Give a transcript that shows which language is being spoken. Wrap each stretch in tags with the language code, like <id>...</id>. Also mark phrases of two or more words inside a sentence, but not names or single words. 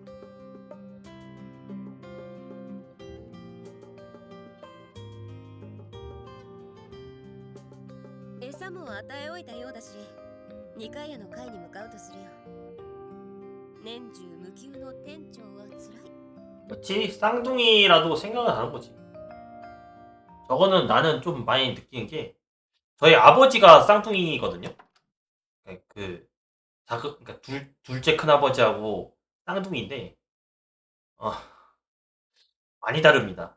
<ja>餌も与えおいたようだし、二階屋の階に向かうとするよ。年中無休の店長はつらい。</ja> <ko>그렇지 쌍둥이라도 생각은 다른 거지. 저거는 나는 좀 많이 느끼는 게 저희 아버지가 쌍둥이거든요. 그러니까 둘째 큰 아버지하고 쌍둥이인데 많이 다릅니다.</ko>